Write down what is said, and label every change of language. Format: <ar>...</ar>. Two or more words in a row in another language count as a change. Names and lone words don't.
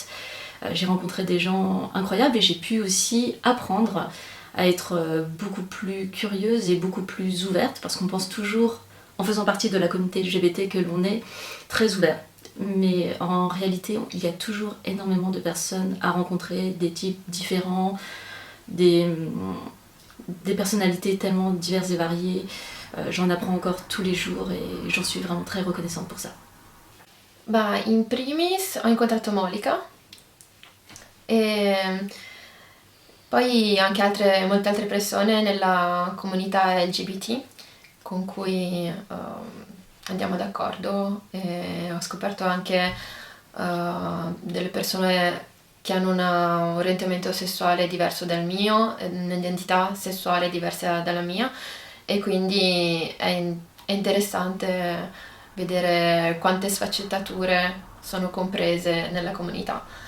<fr>J'ai rencontré des gens incroyables et j'ai pu aussi apprendre à être beaucoup plus curieuse et beaucoup plus ouverte, parce qu'on pense toujours, en faisant partie de la communauté LGBT, que l'on est très ouvert. Mais en réalité, il y a toujours énormément de personnes à rencontrer, des types différents, des personnalités tellement diverses et variées. J'en apprends encore tous les jours et j'en suis vraiment très reconnaissante pour ça.</fr> <la>In primis</la> <it>ho incontrato Monica e poi anche molte altre persone nella comunità LGBT con cui andiamo d'accordo, e ho scoperto anche delle persone che hanno un orientamento sessuale diverso dal mio, un'identità sessuale diversa dalla mia, e quindi è interessante vedere quante sfaccettature sono comprese nella comunità.</it>